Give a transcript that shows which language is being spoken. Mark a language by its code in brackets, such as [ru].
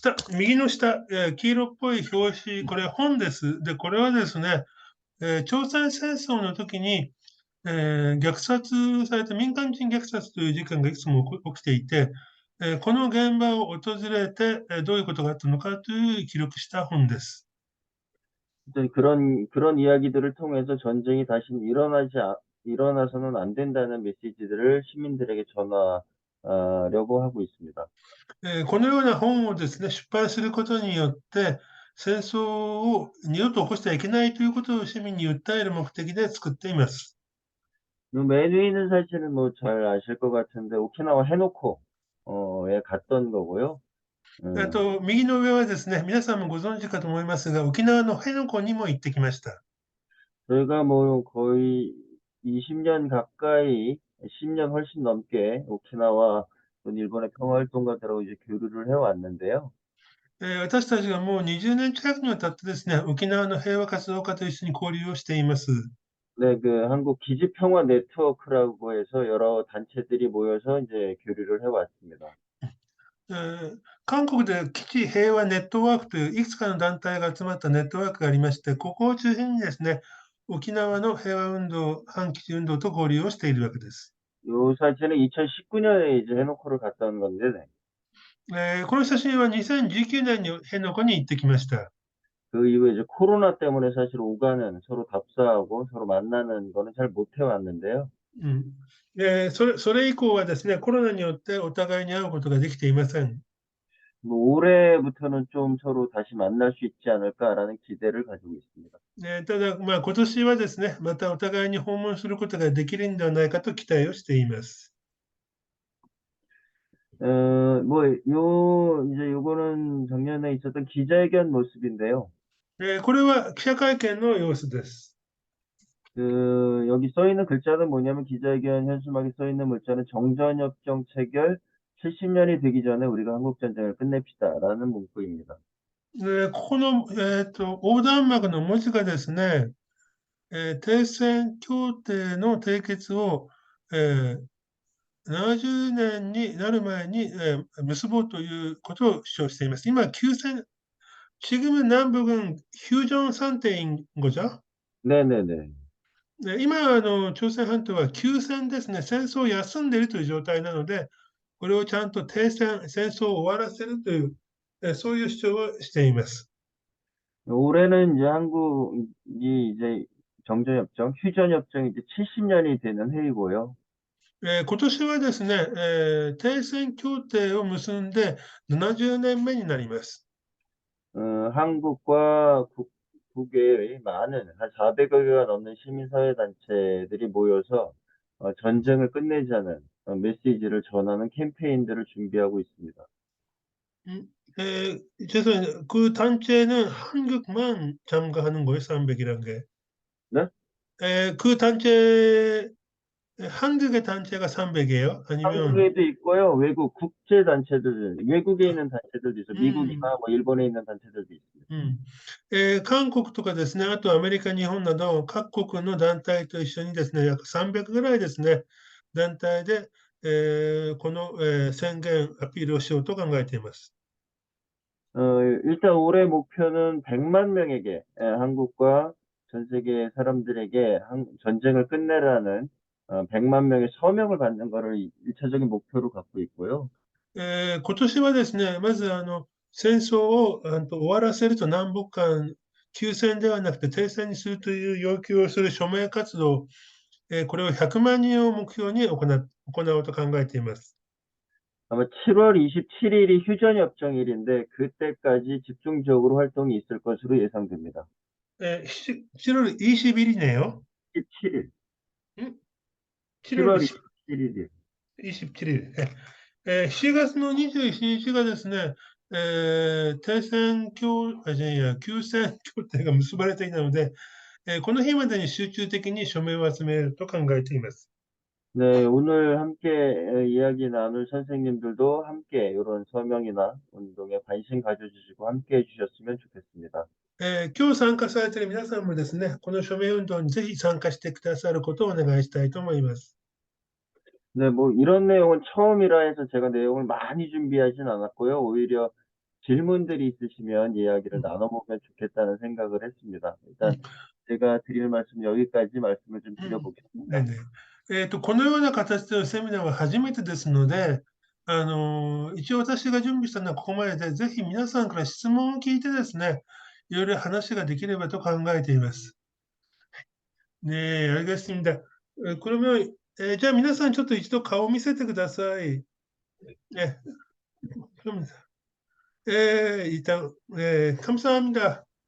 [ja] 右の下、黄色っぽい表紙、これ本です。で、これはですね、朝鮮戦争の時に、虐殺された民間人虐殺という事件がいくつも起きていて、この現場を訪れて、どういうことがあったのかという記録した本です。 [ko] 어떤 그런 이야기들을 통해서 전쟁이 다시 일어나서는 안 된다는 메시지들을 시민들에게 전하려고 하고 있습니다. [ja] このような本をですね、出版することによって、戦争を二度と起こしてはいけないということを市民に訴える目的で作っています。 [ko] 맨 위에 있는 사진은 뭐 잘 아실 것 같은데 오키나와 해놓고에 갔던 거고요. [ja] 右の上はですね、皆さんもご存知かと思いますが、沖縄の辺野古にも行ってきました。 [ko] 저희가 뭐 거의 20년 가까이, 10년 훨씬 넘게 오키나와 또 일본의 평화활동가들하고 이제 교류를 해왔는데요. [ja] 私たちがもう20年近くにわたってですね、沖縄の平和活動家と一緒に交流をしています。 [ko] 네, 그 한국 기지평화 네트워크라고 해서 여러 단체들이 모여서 이제 교류를 해왔습니다. [ja] 韓国で基地平和ネットワークといういくつかの団体が集まったネットワークがありまして、ここを中心にですね、沖縄の平和運動、反基地運動と交流をしているわけです。 [ko] 요 사진은 2019년에 이제 해놓고를 갔다 온 건데, 네. [ja] この写真は2019年に辺野古に行ってきました。 [ko] 그 이후에 이제 코로나 때문에 사실 오가는 서로 답사하고 서로 만나는 거는 잘 못 해왔는데요. [ja] それ以降はですね、コロナによってお互いに会うことができていません。 [ko] 뭐 올해부터는 좀 서로 다시 만날 수 있지 않을까라는 기대를 가지고 있습니다. [ja] ただ、今年はですね、またお互いに訪問することができるんではないかと期待をしています。 [ko] 뭐, 이제 요거는 작년에 있었던 기자회견 모습인데요. [ja] これは記者会見の様子です。 [ko] 여기 써 있는 글자는 뭐냐면 기자회견 현수막에 써 있는 문자는 정전협정 체결 70년이 되기 전에 우리가 한국전쟁을 끝냅시다라는 문구입니다. [ja] ここの、横断幕の文字がですね、停戦協定の締結を、70年になる前に、結ぼうということを主張しています。今、 [ko] 지금은 남북은 휴전 상태인 거죠? 네네네. [ja] 今、朝鮮半島は休戦ですね。戦争を休んでいるという状態なので、これをちゃんと戦争を終わらせるという、そういう主張をしています。 [ko] 올해는 이제 한국이 이제 정전협정, 휴전협정이 이제 70년이 되는 해이고요. [ja] 今年はですね、停戦協定を結んで70年目になります。 [ko] 한국과 북의 많은 한 400여 개가 넘는 시민사회 단체들이 모여서 전쟁을 끝내자는 메시지를 전하는 캠페인들을 준비하고 있습니다. 죄송해요. 그 단체는 한국만 참가하는 거예요, 300이란 게. 네? 그 단체, 한국의 단체가 300이에요? 아니면, 한국에도 있고요. 외국 국제 단체들, 외국에 있는 단체들도 있어요. 미국이나 음, 뭐 일본에 있는 단체들도 있습니다. [ja] 韓国とかですね、あとアメリカ、日本など各国の団体と一緒にですね、約300ぐらいですね、団体で、この、宣言、アピールをしようと考えています。 [ko] 일단 올해 목표는 100만 명에게 한국과 전 세계 사람들에게 전쟁을 끝내라는 100만 명의 서명을 받는 것을 1차적인 목표로 갖고 있고요. [ja] 今年はですね、まず戦争を終わらせると南北間休戦ではなくて停戦にするという要求をする署名活動、これを100万人を目標に行おうと考えています。 [ko] 아마 7월 27일이 휴전협정일인데 그때까지 집중적으로 활동이 있을 것으로 예상됩니다. 7월 20일이네요. 17일, 음? 7월 7월 27일이요. 27일. [ja] 7月の27日がですね、停戦協、あ、じゃあいや、休戦協定が結ばれていたので、この日までに集中的に署名を集めると考えています。 [ko] 네, 오늘 함께 이야기 나눌 선생님들도 함께 이런 서명이나 운동에 관심 가져주시고 함께 해주셨으면 좋겠습니다. [ja] 今日参加されている皆さんもですね、この署名運動にぜひ参加してくださることをお願いしたいと思います。 [ko] 네, 뭐 이런 내용은 처음이라 해서 제가 내용을 많이 준비하진 않았고요. 오히려 질문들이 있으시면 이야기를 나눠보면 좋겠다는 생각을 했습니다. う 일단 ん 제가 드릴 말씀 여기까지 말씀을 좀 ね 드려보겠습니다. [ja] ねこのような形でのセミナーは初めてですので、一応私が準備したのはここまでで、ぜひ皆さんから質問を聞いてですね、いろいろ話ができればと考えています。 [ko] ねえ、알겠습니다. 그러면, [ja] じゃあ皆さんちょっと一度顔を見せてください。 [ko] 네, 그럼, 일단, 감사합니다.